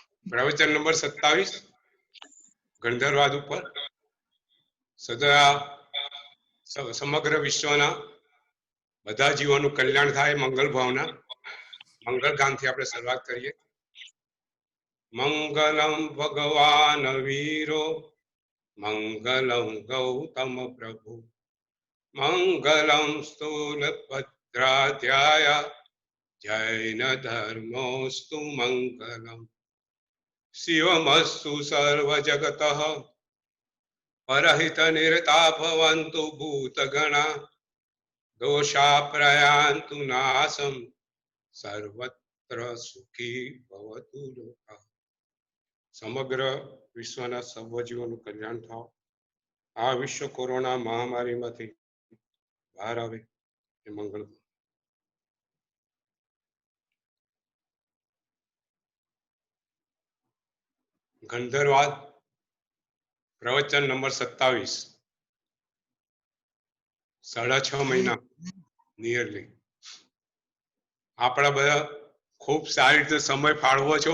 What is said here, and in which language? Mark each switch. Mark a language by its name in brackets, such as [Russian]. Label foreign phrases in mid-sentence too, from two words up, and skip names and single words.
[Gujarati] પ્રવચન નંબર 27 ગંધર્વાદ ઉપર સદા સમગ્ર વિશ્વના બધા જીવોનું કલ્યાણ થાય મંગલ ભાવના મંગલ ગાનથી આપણે શરૂઆત કરીએ. [Sanskrit] मंगलम भगवान वीरो मंगलम गौतम प्रभु मंगलम स्थूलभद्राध्याय जैन धर्मोस्तु मंगलम शिवमस्तु सर्वजगतः परहित निरता भवन्तु भूतगणा दोषा प्रयान्तु नाशं सर्वत्र सुखी भवतु लोकः. [Gujarati] સમગ્ર વિશ્વના સર્વ જીવોનું કલ્યાણ થાવ. આ વિશ્વ કોરોના મહામારીમાંથી બહાર આવે એ મંગળ. ગંધર્વાદ પ્રવચન નંબર 27 6.5 મહિના નિયરલી આપણા બધા ખૂબ સારી રીતે સમય ફાળવો છો.